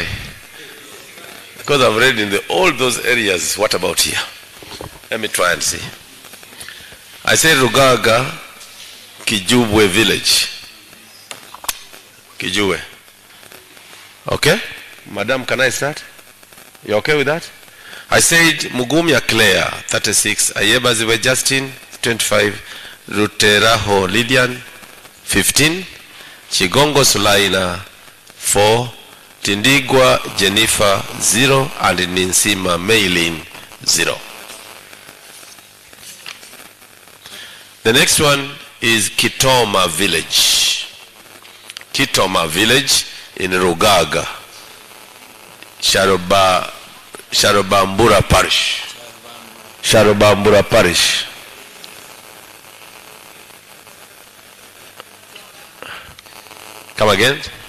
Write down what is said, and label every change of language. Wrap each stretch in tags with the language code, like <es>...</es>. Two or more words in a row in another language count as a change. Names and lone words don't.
<en>Because I've read in all those areas, what about here? Let me try and see. I say Rugaga, Kijubwe village. Kijubwe. Okay? Madam, can I start? You okay with that? I said Mugumya Claire, 36. Ayebaziwe Justin, 25. Ruteraho Lilian, 15. Chigongo Sulaina, 4. Tindigwa Jennifer 0 and Ninsima Maylin 0. The next one is Kitoma village. Kitoma village in Rugaga, Sharobambura parish. Sharobambura parish. Come again.</en>